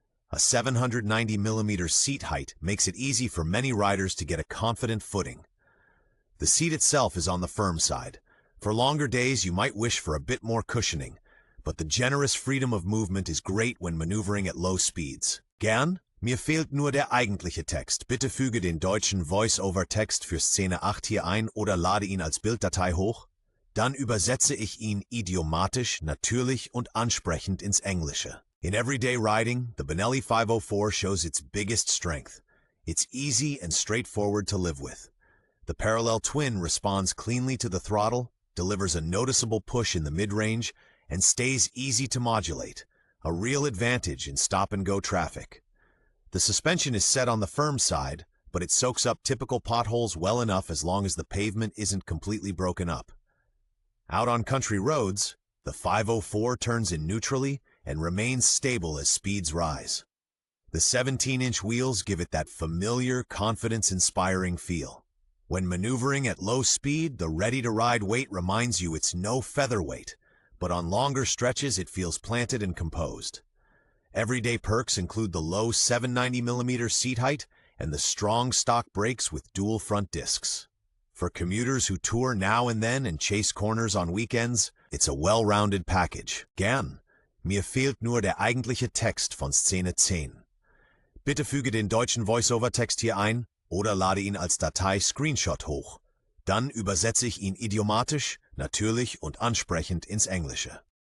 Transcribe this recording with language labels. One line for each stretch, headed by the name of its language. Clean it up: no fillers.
English: A 790mm seat height makes it easy for many riders to get a confident footing. The seat itself is on the firm side. For longer days, you might wish for a bit more cushioning, but the generous freedom of movement is great when maneuvering at low speeds.
German: Gern, mir fehlt nur der eigentliche Text. Bitte füge den deutschen Voice-Over-Text für Szene 8 hier ein oder lade ihn als Bilddatei hoch. Dann übersetze ich ihn idiomatisch, natürlich und ansprechend ins Englische.
English: In everyday riding, the Benelli 504 shows its biggest strength. It's easy and straightforward to live with. The parallel twin responds cleanly to the throttle, delivers a noticeable push in the mid-range, and stays easy to modulate, a real advantage in stop-and-go traffic. The suspension is set on the firm side, but it soaks up typical potholes well enough as long as the pavement isn't completely broken up. Out on country roads, the 504 turns in neutrally and remains stable as speeds rise. The 17-inch wheels give it that familiar, confidence-inspiring feel. When maneuvering at low speed, the ready-to-ride weight reminds you it's no featherweight, but on longer stretches it feels planted and composed. Everyday perks include the low 790mm seat height and the strong stock brakes with dual front discs. For commuters who tour now and then and chase corners on weekends, it's a well-rounded package.
German: Gern. Mir fehlt nur der eigentliche Text von Szene 10. Bitte füge den deutschen Voice-Over-Text hier ein oder lade ihn als Datei Screenshot hoch. Dann übersetze ich ihn idiomatisch, natürlich und ansprechend ins Englische.